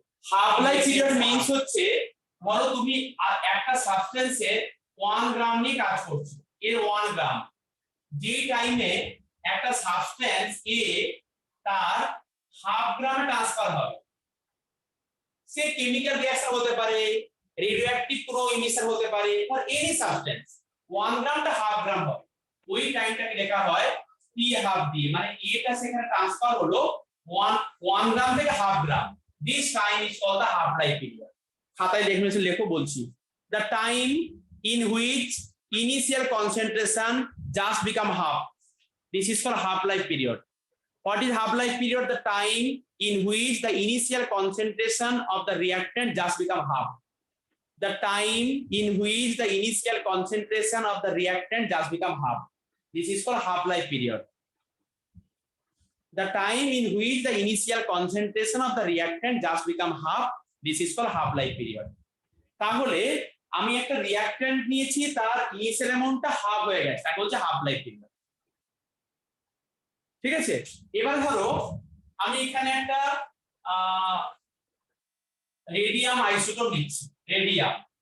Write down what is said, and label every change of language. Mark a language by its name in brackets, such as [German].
[Bangla] Half life period means হচ্ছে ধরো তুমি একটা সাবস্টেন্সের 1 গ্রাম নিয়ে কাজ করছো, এর 1 গ্রাম, যে টাইমে একটা সাবস্টেন্স এ তার হাফ গ্রামে ট্রান্সফার হবে, সে কেমিক্যাল রিঅ্যাকশন হতে পারে, রেডিওঅ্যাক্টিভ কোনো ইমিশন হতে পারে, আর এনি সাবস্টেন্স 1 গ্রামটা হাফ গ্রাম হবে, ওই টাইমটাকে লেখা হয় টি হাফ দিয়ে, মানে এটা সেখানে ট্রান্সফার হলো 1 গ্রাম থেকে half gram. [English] This time is called the half life period. [Bangla] খাতায় ডেফিনেশন লেখো বলছি। [English] The time in which initial concentration just become half, this is called half life period. What is half life period? The time in which the initial concentration of the reactant just become half. The time in which the initial concentration of the reactant just become half. This is called half life period. The time in which the initial concentration of the reactant just become half. This is called half life period. [Bangla] তাহলে আমি একটা reactant নিয়েছি, তার initial অ্যামাউন্টটা half হয়ে গেছে, তাকে বলছে হাফ লাইফ পিরিয়ড। ঠিক আছে, এবার ধরো আমি এখানে একটা রেডিয়াম আইসোটোপ নিচ্ছি, রেডিয়াম।